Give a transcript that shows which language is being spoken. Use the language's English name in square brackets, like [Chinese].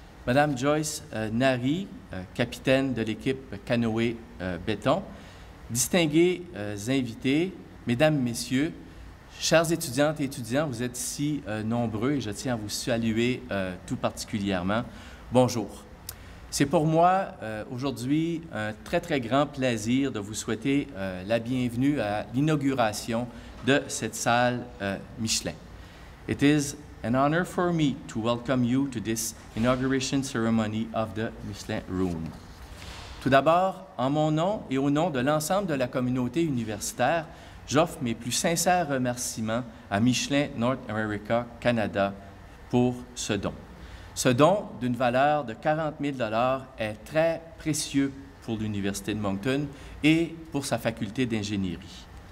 [French] Madame Joyce Nari, capitaine de l'équipe canoë béton, distingués invités, Mesdames, Messieurs, chers étudiantes et étudiants, vous êtes ici nombreux et je tiens à vous saluer tout particulièrement. Bonjour. C'est pour moi aujourd'hui un très, très grand plaisir de vous souhaiter la bienvenue à l'inauguration de cette salle Michelin. [English] It is an honor for me to welcome you to this inauguration ceremony of the Michelin Room. [French] Tout d'abord, en mon nom et au nom de l'ensemble de la communauté universitaire, j'offre mes plus sincères remerciements à Michelin North America Canada pour ce don. Ce don d'une valeur de 40 000 $ est très précieux pour l'Université de Moncton et pour sa faculté d'ingénierie.